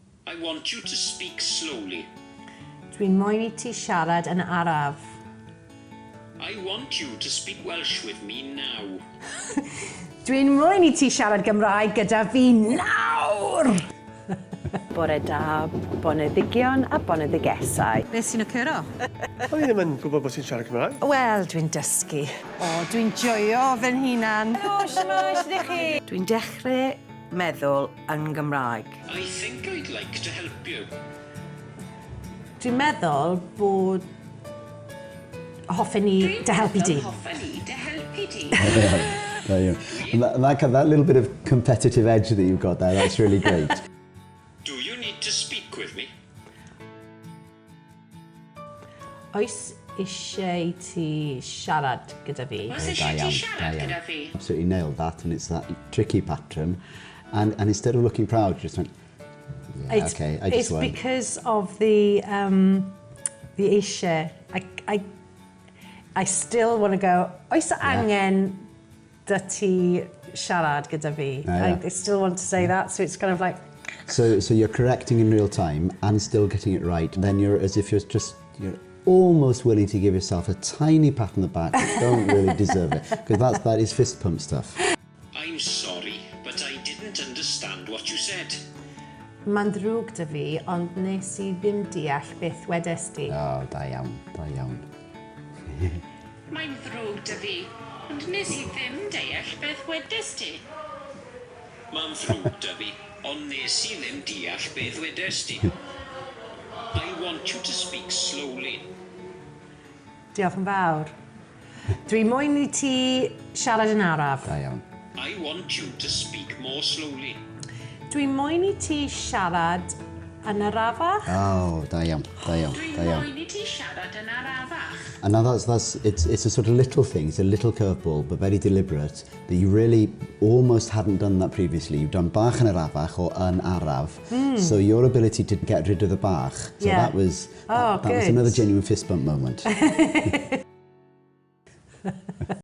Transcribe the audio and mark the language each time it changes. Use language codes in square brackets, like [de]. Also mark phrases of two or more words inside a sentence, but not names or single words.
[en] I want you to speak slowly. [cy] Dwi'n moyn I ti siarad yn araf. [en] I want you to speak Welsh with me now. [cy] Dwi'n moyn I ti siarad Gymraeg gyda fi nawr! Bore da, boneddigion a boneddigesau. Be sy'n occuro? O'n i ddim yn gwybod bod ti'n siarad Cymraeg. Wel, dwi'n dysgu. O, dwi'n joio fy'n hunan. Helo, shwmae, sut ydych chi? Dwi'n dechrau meddwl yn Gymraeg. [en] I think I'd like to help you. [cy] Dwi'n meddwl bod hoffen I dy helpu di. Hoffen I dy helpu di. [en] There you go. And that little bit of competitive edge that you've got there, that's really great. Do you need to speak with me? [cy] Oes eisiau ti siarad gyda fi? Oes eisiau ti siarad gyda fi? [en] Absolutely nailed that, and it's that tricky pattern. And instead of looking proud, you just went, yeah, okay, I just won't. It's because of the eisiau. I still want to go, [cy] oes angen dy ti siarad gyda fi? [en] Yeah. I still want to say that, so it's kind of like... So you're correcting in real time and still getting it right. Then you're as if you're almost willing to give yourself a tiny pat on the back, but don't really deserve it, because that is fist pump stuff. I'm sorry, but I didn't understand what you said. [cy] Mae'n ddrwg dy fi, ond nes I ddim deall beth wedes di. Oh, da iawn, da iawn. Mae'n ddrwg dy fi, ond nes I ddim deall beth wedes ti. Mae'n ddrwg dy fi, ond nes I ddim deall beth wedes ti. [en] I want you to speak slowly. [cy] Diolch yn fawr. Dwi moyn I ti siarad yn araf. Da iawn. [en] I want you to speak more slowly. [cy] Dwi moyn I ti siarad yn arafach. Oh, da iawn, da iawn, Dwi'n da iawn. moyn I ti siarad yn arafach. [en] And now it's a sort of little thing, it's a little curveball, but very deliberate, that you really almost hadn't done that previously. You've done [cy] bach yn arafach [en] or [cy] yn araf, [en] so your ability to get rid of the bach, so Yeah. that was Oh, that was good. another genuine fist bump moment.